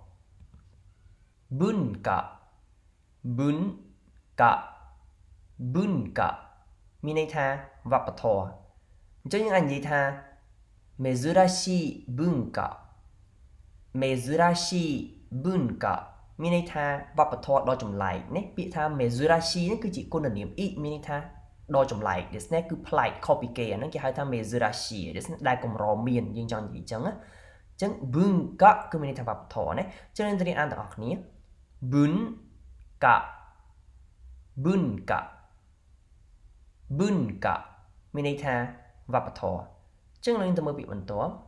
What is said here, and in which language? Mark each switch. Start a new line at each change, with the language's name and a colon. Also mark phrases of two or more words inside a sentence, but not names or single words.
Khmer: Bunka មានន័យថាវប្បធម៌អញ្ចឹងយើងអាចនិយាយថា
Japanese: 珍し 文化
Khmer: មានន័យថាវប្បធម៌ ដ៏ចម្លែកនេះពាក្យថា Mezurashi នេះគឺជាគុណនាម i មានន័យថាដ៏ចម្លែក
Japanese: ですね
Khmer: គឺប្លែកខុសពីគេអាហ្នឹងគេហៅថា
Japanese: 珍しですね
Khmer: ដែលកម្រមានយើងចង់និយាយអញ្ចឹងណាអញ្ចឹង bunka គឺមានន័យថាវប្បធម៌ណាចឹងយើងទៅរៀនអានទាំងអស់គ្នា bunka មានន័យថាវប្បធម៌ចឹងយើងទៅមើលពាក្យបន្ទាប់